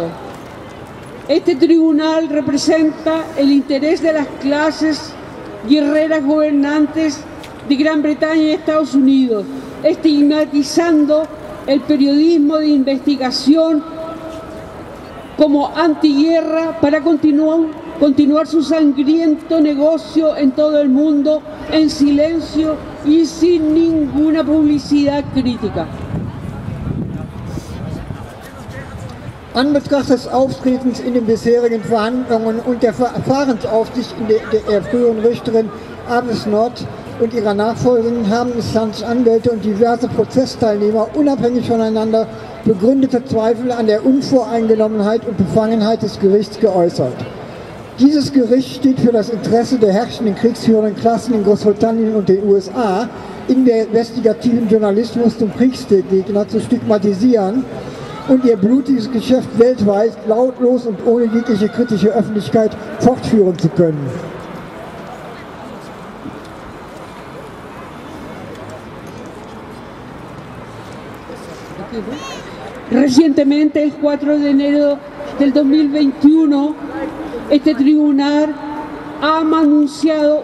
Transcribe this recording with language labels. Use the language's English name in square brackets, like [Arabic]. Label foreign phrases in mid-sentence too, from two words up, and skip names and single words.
[Spanish] Este tribunal representa el interés de las clases guerreras gobernantes de Gran Bretaña y Estados Unidos, estigmatizando el periodismo de investigación como antiguerra para continuar su sangriento negocio en todo el mundo en silencio y sin ninguna publicidad crítica. [German] An Betracht des Auftretens in den bisherigen Verhandlungen und der Verfahrensaufsicht der früheren Richterin Arbuthnot und ihrer Nachfolgerin haben Assange Anwälte und diverse Prozessteilnehmer unabhängig voneinander begründete Zweifel an der Unvoreingenommenheit und Befangenheit des Gerichts geäußert. Dieses Gericht steht für das Interesse der herrschenden kriegsführenden Klassen in Großbritannien und den USA, investigativen Journalismus zum Kriegsgegner zu stigmatisieren und ihr blutiges Geschäft weltweit lautlos und ohne jegliche kritische Öffentlichkeit fortführen zu können. [Spanish] Recientemente, el 4 de enero del 2021, este tribunal ha anunciado